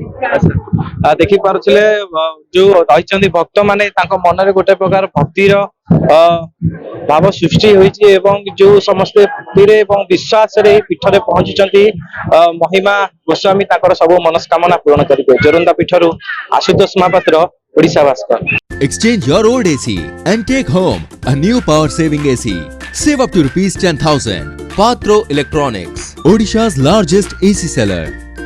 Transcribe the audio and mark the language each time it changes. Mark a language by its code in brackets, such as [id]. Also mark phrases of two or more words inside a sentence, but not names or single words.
[or] ଦେଖିପାରୁଥିଲେ ଯୋଉ ରହିଛନ୍ତି ଭକ୍ତ ମାନେ, ତାଙ୍କ ମନରେ ଗୋଟେ ପ୍ରକାର ଭକ୍ତିର ଭାବ ସୃଷ୍ଟି ହୋଇଛି ଏବଂ ଯୋଉ ସମସ୍ତେ ଭକ୍ତିରେ ଏବଂ ବିଶ୍ୱାସରେ ଏହି ପୀଠରେ ପହଞ୍ଚିଛନ୍ତି, ମହିମା ଗୋସ୍ୱାମୀ ତାଙ୍କର ସବୁ ମନସ୍କାମନା ପୂରଣ କରିବେ। ଜୋରନ୍ଦା ପୀଠରୁ ଆଶୁତୋଷ ମହାପାତ୍ର, ଓଡ଼ିଶା ଭାସ୍କର। [en] Exchange your old AC and take home a new power saving AC. Save up to rupees 10,000. Patro Electronics, Odisha's largest AC seller.